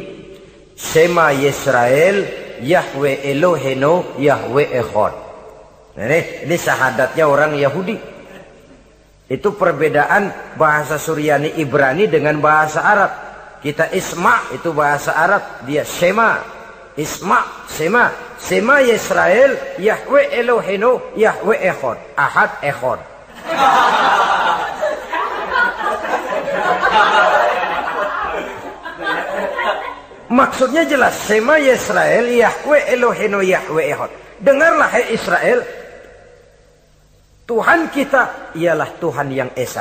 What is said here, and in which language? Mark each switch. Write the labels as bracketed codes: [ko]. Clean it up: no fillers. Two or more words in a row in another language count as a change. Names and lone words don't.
[he] שמע ישראל, יהוה אלהינו, יהוה אחד. [id] Ini syahadatnya orang Yahudi. Itu perbedaan bahasa Suryani Ibrani dengan bahasa Arab. Kita Isma itu bahasa Arab, dia Shema. Isma, Sema. [he] שמע ישראל, יהוה אלהינו, יהוה אחד. [id] Ahad Echad. Maksudnya jelas. [he] שמע ישראל, יהוה אלהינו, יהוה אחד. [id] Dengarlah hai Israel, Tuhan kita ialah Tuhan yang Esa.